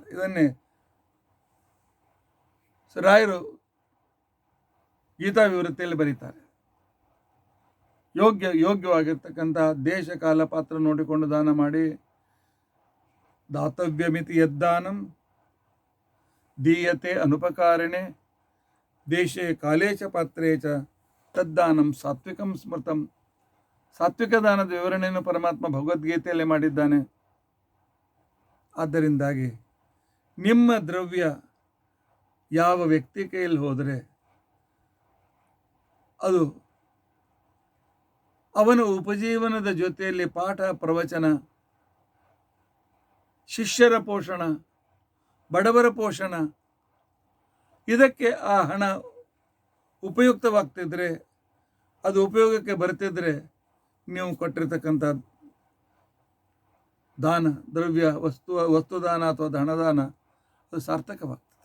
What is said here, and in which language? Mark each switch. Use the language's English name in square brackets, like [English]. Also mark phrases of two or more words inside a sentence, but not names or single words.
[Kannada] ಇದನ್ನೇ ರಾಯರು ಗೀತಾ ವಿವೃತ್ತಿಯಲ್ಲಿ ಬರೀತಾರೆ. ಯೋಗ್ಯವಾಗಿರ್ತಕ್ಕಂಥ ದೇಶ ಕಾಲ ಪಾತ್ರ ನೋಡಿಕೊಂಡು ದಾನ ಮಾಡಿ. [Sanskrit] ದಾತವ್ಯಮಿತಿ ಯದ್ದಾನಂ ದೀಯತೆ ಅನುಪಕಾರಿಣೆ ದೇಶೇ ಕಾಲೇ ಚ ಪಾತ್ರೇ ಚ ತದ್ದಾನಂ ಸಾತ್ವಿಕಂ ಸ್ಮೃತಂ. [Kannada] ಸಾತ್ವಿಕ ದಾನದ ವಿವರಣೆಯನ್ನು ಪರಮಾತ್ಮ ಭಗವದ್ಗೀತೆಯಲ್ಲಿ ಮಾಡಿದ್ದಾನೆ. ಆದ್ದರಿಂದಾಗಿ ನಿಮ್ಮ ದ್ರವ್ಯ ಯಾವ ವ್ಯಕ್ತಿ ಕೈಯಲ್ಲಿ ಹೋದರೆ ಅದು ಅವನ ಉಪಜೀವನದ ಜೊತೆಯಲ್ಲಿ ಪಾಠ ಪ್ರವಚನ, ಶಿಷ್ಯರ ಪೋಷಣ, ಬಡವರ ಪೋಷಣ, ಇದಕ್ಕೆ ಆ ಹಣ ಉಪಯುಕ್ತವಾಗ್ತಿದ್ರೆ, ಅದು ಉಪಯೋಗಕ್ಕೆ ಬರ್ತಿದ್ರೆ ನೀವು ಕೊಟ್ಟಿರ್ತಕ್ಕಂಥ ದಾನ, ದ್ರವ್ಯ, ವಸ್ತುದಾನ ಅಥವಾ ಧನದಾನ ಅದು ಸಾರ್ಥಕವಾಗ್ತದೆ.